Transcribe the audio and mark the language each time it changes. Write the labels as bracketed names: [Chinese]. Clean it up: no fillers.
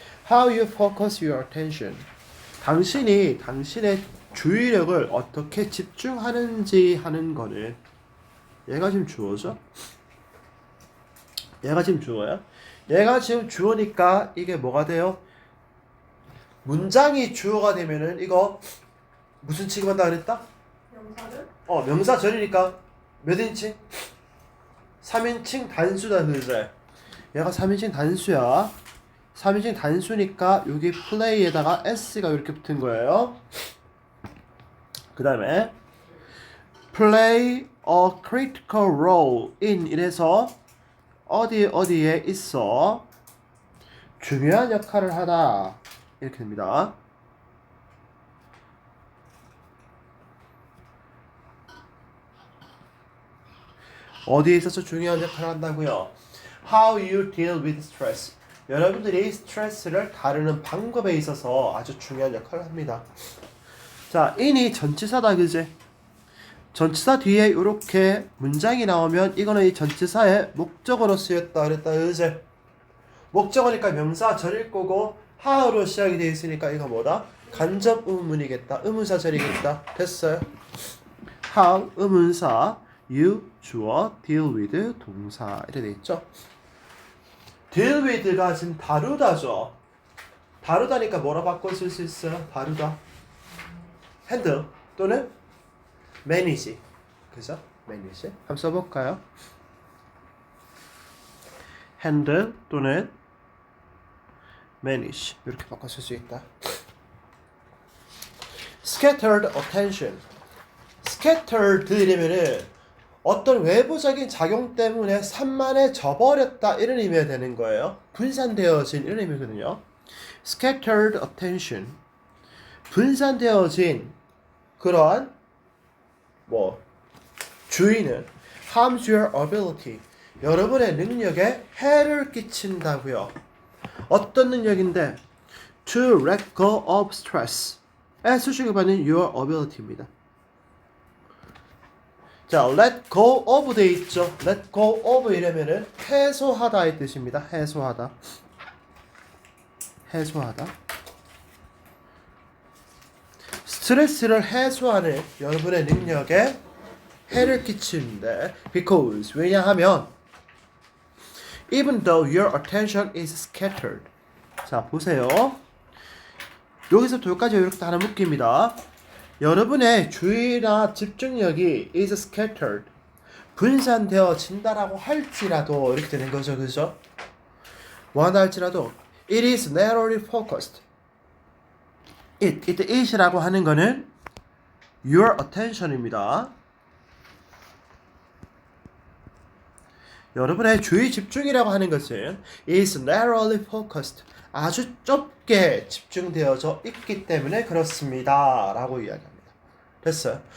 [English] How you focus your attention. [Korean] 당신이 당신의 주의력을 어떻게 집중하는지 하는 거는 얘가 지금 주어죠? 얘가 지금 주어야? 얘가 지금 주어니까 이게 뭐가 돼요? 문장이 주어가 되면은 이거 무슨 취급한다 그랬다? 명사를? 명사절이니까 몇 인칭? 3인칭 단수다 그제. 얘가 3인칭 단수야. 3인칭 단수니까 여기 플레이에다가 s가 이렇게 붙은 거예요. 그 다음에 [English] play a critical role in [Korean] 이래서 어디에 있어 중요한 역할을 하다 이렇게 됩니다. 어디에 있어서 중요한 역할을 한다고요? [English] How you deal with stress. [Korean] 여러분들이 스트레스를 다루는 방법에 있어서 아주 중요한 역할을 합니다. 자, in이 전치사다 그제? 전치사 뒤에 이렇게 문장이 나오면 이거는 이 전치사의 목적어로 쓰였다 그랬다 그제? 목적어니까 명사절일 거고 how로 시작이 되어 있으니까 이거 뭐다? 간접 의문이겠다. 의문사절이겠다. 됐어요? how 의문사 you 주어 deal with 동사 이렇게 돼 있죠. deal with가 지금 다루다죠. 다루다니까 뭐라 바꿔 쓸 수 있어요? 다루다. [English] handle 또는 manage. [Korean] 그죠? manage. 한번 써볼까요? handle 또는 manage 이렇게 바꿔 쓸 수 있다. [English] scattered attention. [Korean] scattered 이러면은 어떤 외부적인 작용 때문에 산만해져 버렸다 이런 의미가 되는 거예요. 분산되어진 이런 의미거든요. [English] scattered attention. [Korean] 분산되어진 그러한 주의는 [English] harms your ability. [Korean] 여러분의 능력에 해를 끼친다고요. 어떤 능력인데 [English] to let go of stress. [Korean] 에 수식을 받는 [English] your ability [Korean] 입니다. 자, let go of 돼 있죠. let go of 이러면은 해소하다의 뜻입니다. 해소하다. 해소하다. 스트레스를 해소하는 여러분의 능력에 해를 끼치는데 because 왜냐하면 [English] even though your attention is scattered. [Korean] 자, 보세요. 여기서부터 여기까지 이렇게 하나 묶입니다. 여러분의 주의나 집중력이 [English] is scattered. [Korean] 분산되어진다라고 할지라도 이렇게 되는 거죠. 그죠? 뭐한다 할지라도 [English] it is narrowly focused. it is [Korean] 라고 하는 거는 your attention입니다. 여러분의 주의 집중이라고 하는 것은 [English] is narrowly focused. [Korean] 아주 좁게 집중되어져 있기 때문에 그렇습니다. 라고 이야기합니다. 됐어요?